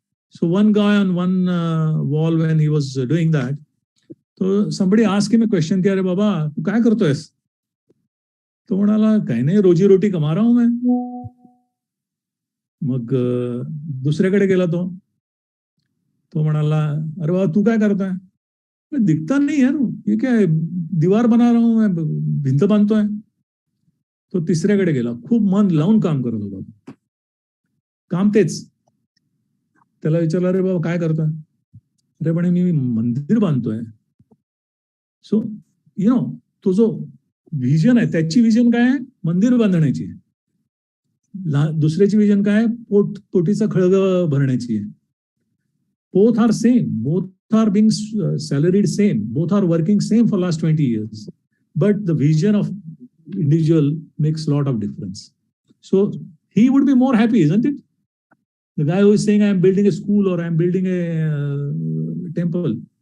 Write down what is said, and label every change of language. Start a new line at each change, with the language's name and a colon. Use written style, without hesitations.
English: So one guy on one wall, when he was doing that, so somebody asked him a question,
Marathi: कि अरे बाबा तू क्या करतो आहेस? तो म्हणाला काही नाही,
Hindi: रोजी रोटी कमा रहा हूं मैं.
Marathi: मग दुसऱ्याकडे गेला तो म्हणाला अरे बाबा तू काय करताय?
Hindi: दिखता नहीं यार, ये क्या है, दीवार बना रहा हूं मैं,
Marathi: भिंत बांधतोय. तो तिसऱ्याकडे गेला, खूप मन लावून काम करत होता. काम तेच. त्याला विचारलं अरे बाबा काय करतोय? अरे म्हणे मी मंदिर बांधतोय. सो तो जो व्हिजन आहे, त्याची व्हिजन काय आहे? मंदिर बांधण्याची. दुसऱ्याची व्हिजन काय आहे? पोटीचा खळग भरण्याची आहे.
English: Both are same. Both are being salaried same. Both are working same for last 20 years. But the vision of individual makes a lot of difference. So he would be more happy, isn't it? The guy who is saying, I'm building a school or I'm building a temple.